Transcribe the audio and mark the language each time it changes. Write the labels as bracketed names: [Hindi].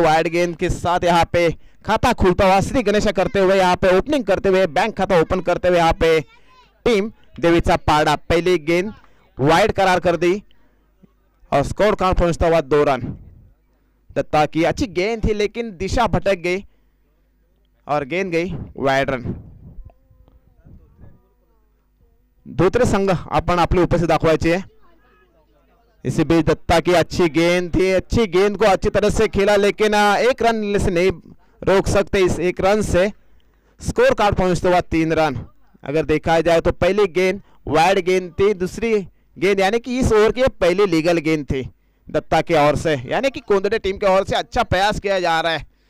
[Hindi] Wide गेंद के साथ यहाँ पे खाता खुलता हुआ श्री गणेश करते हुए यहाँ पे ओपनिंग करते हुए बैंक खाता ओपन करते हुए यहाँ पे टीम देवीचा पाड़ा पहली गेंद वाइड करार कर दी और स्कोर कार्ड पहुंचता हुआ 2 रन. दत्ता की अच्छी गेंद थी लेकिन दिशा भटक गई और गेंद गई वाइड रन. [Marathi] दूसरे संघ आपण आपली उपस्थित दाखवायची आहे. [Hindi] इसी बीच दत्ता की अच्छी गेंद थी, अच्छी गेंद को अच्छी तरह से खेला लेकिन एक रन से नहीं रोक सकते. इस एक रन से स्कोर कार्ड पहुंचते हुआ 3 रन. अगर देखा जाए तो पहली गेंद वाइड गेंद थी, दूसरी गेंद यानी कि इस ओवर की पहली लीगल गेंद थी दत्ता की ओर से, यानी कि कोंदड़े टीम की ओर से अच्छा प्रयास किया जा रहा है.